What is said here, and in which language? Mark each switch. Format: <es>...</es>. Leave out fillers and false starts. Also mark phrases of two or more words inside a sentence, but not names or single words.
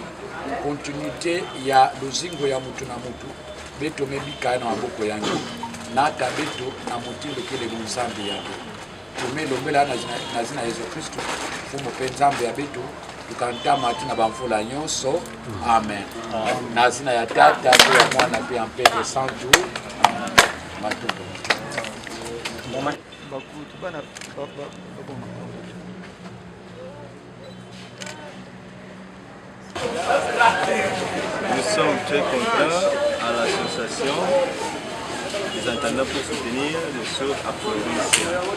<ktu>continuité ya lozingo ya mutu na mutu beto mebika na maboko yangu na ata beto na motindo kele nzambi yake tumelombela na zina Yesu Kristo fumu pe nzambi ya beto tukantama tina bamfula nyonso amen na zina ya tata ya mwana pe ampete santu matuko</ktu> <fr>Nous sommes très contents à l'association des intendants pour soutenir les sœurs à Florencia.</fr>